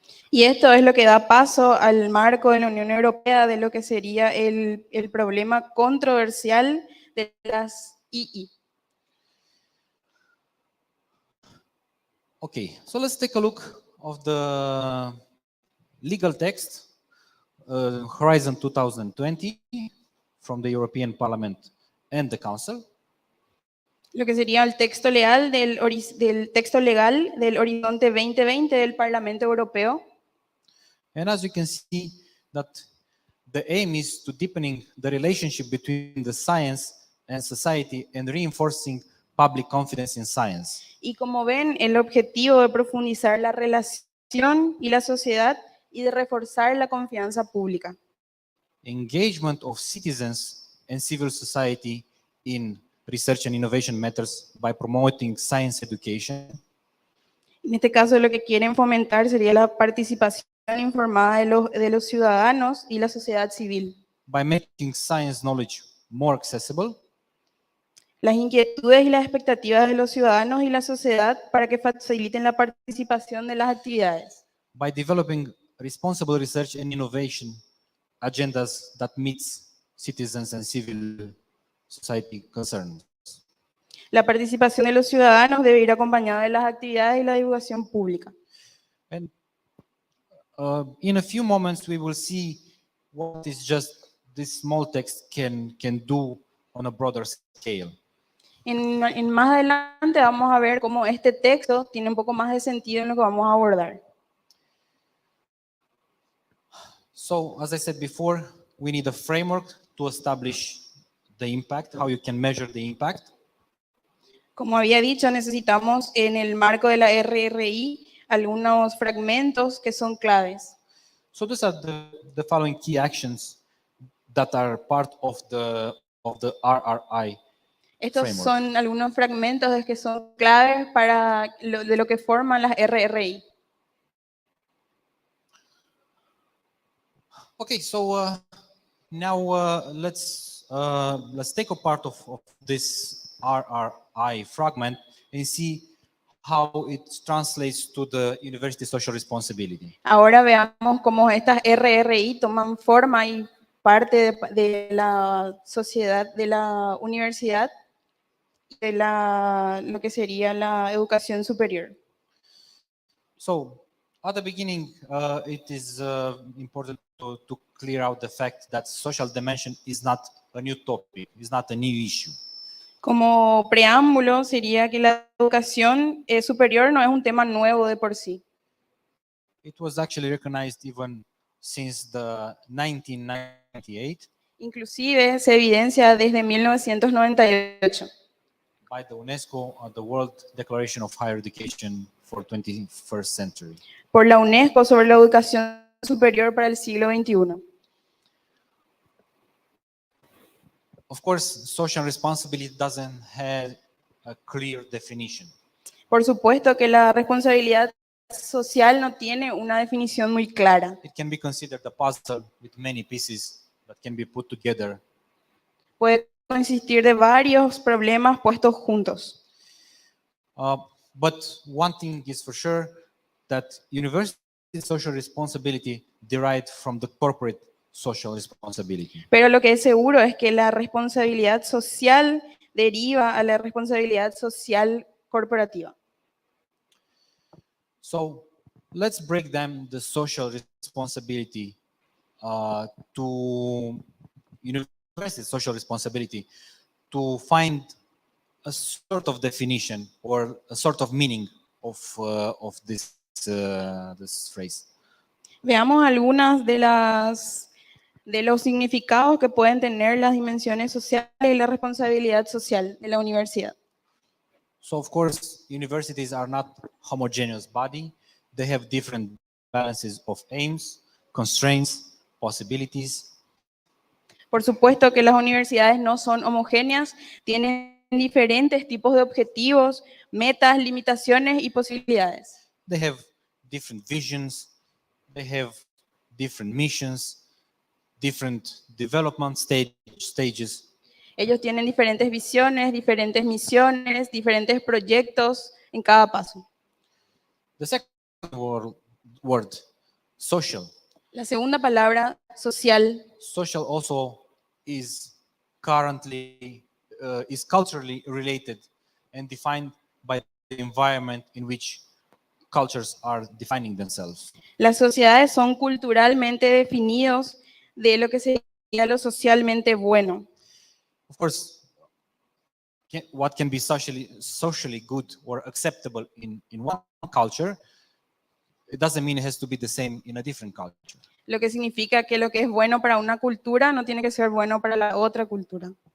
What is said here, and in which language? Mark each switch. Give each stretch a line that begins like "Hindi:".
Spanish: Y esto es lo que da paso al marco de la Unión Europea de lo que sería el problema controversial de las II.
English: Okay, so let's take a look of the legal text, Horizon 2020, from the European Parliament and the Council.
Spanish: Lo que sería el texto legal del texto legal del Horizonte 2020 del Parlamento Europeo.
English: And as you can see, that the aim is to deepening the relationship between the science and society and reinforcing public confidence in science.
Spanish: Y como ven, el objetivo de profundizar la relación y la sociedad y de reforzar la confianza pública.
English: Engagement of citizens and civil society in research and innovation matters by promoting science education.
Spanish: En este caso, lo que quieren fomentar sería la participación informada de los ciudadanos y la sociedad civil.
English: By making science knowledge more accessible,
Spanish: Las inquietudes y las expectativas de los ciudadanos y la sociedad para que faciliten la participación de las actividades.
English: by developing responsible research and innovation agendas that meets citizens and civil society concerns.
Spanish: La participación de los ciudadanos debe ir acompañada de las actividades y la divulgación pública.
English: And in a few moments, we will see what is just this small text can do on a broader scale.
Spanish: En más adelante vamos a ver cómo este texto tiene un poco más de sentido en lo que vamos a abordar.
English: So, as I said before, we need a framework to establish the impact, how you can measure the impact.
Spanish: Como había dicho, necesitamos en el marco de la RRI algunos fragmentos que son claves.
English: So these are the following key actions that are part of the RRI.
Spanish: Estos
English: Framework.
Spanish: son algunos fragmentos de que son claves para de lo que forman las RRI.
English: Okay, so now let's take a part of this RRI fragment and see how it translates to the university social responsibility.
Spanish: Ahora veamos cómo estas RRI toman forma y parte de la sociedad, de la universidad, de lo que sería la educación superior.
English: So at the beginning, it is important to clear out the fact that social dimension is not a new topic, is not a new issue.
Spanish: Como preámbulo sería que la educación superior no es un tema nuevo de por sí.
English: It was actually recognized even since the 1998
Spanish: Inclusive se evidencia desde 1998
English: by the UNESCO the World Declaration of Higher Education for 21st Century.
Spanish: por la UNESCO sobre la educación superior para el siglo XXI.
English: Of course, social responsibility doesn't have a clear definition.
Spanish: Por supuesto que la responsabilidad social no tiene una definición muy clara.
English: It can be considered a puzzle with many pieces that can be put together.
Spanish: Puede consistir de varios problemas puestos juntos.
English: But one thing is for sure, that university social responsibility derived from the corporate social responsibility.
Spanish: Pero lo que es seguro es que la responsabilidad social deriva a la responsabilidad social corporativa.
English: So let's break down the social responsibility to university social responsibility to find a sort of definition or a sort of meaning of this phrase.
Spanish: Veamos algunas de los significados que pueden tener las dimensiones sociales y la responsabilidad social de la universidad.
English: So of course, universities are not homogeneous body. They have different balances of aims, constraints, possibilities.
Spanish: Por supuesto que las universidades no son homogéneas, tienen diferentes tipos de objetivos, metas, limitaciones y posibilidades.
English: They have different visions. They have different missions, different development stages.
Spanish: Ellos tienen diferentes visiones, diferentes misiones, diferentes proyectos en cada paso.
English: The second word, social.
Spanish: La segunda palabra, social,
English: Social also is currently is culturally related and defined by the environment in which cultures are defining themselves.
Spanish: las sociedades son culturalmente definidos de lo que sería lo socialmente bueno.
English: Of course, what can be socially good or acceptable in one culture, it doesn't mean it has to be the same in a different culture.
Spanish: Lo que significa que lo que es bueno para una cultura no tiene que ser bueno para la otra cultura.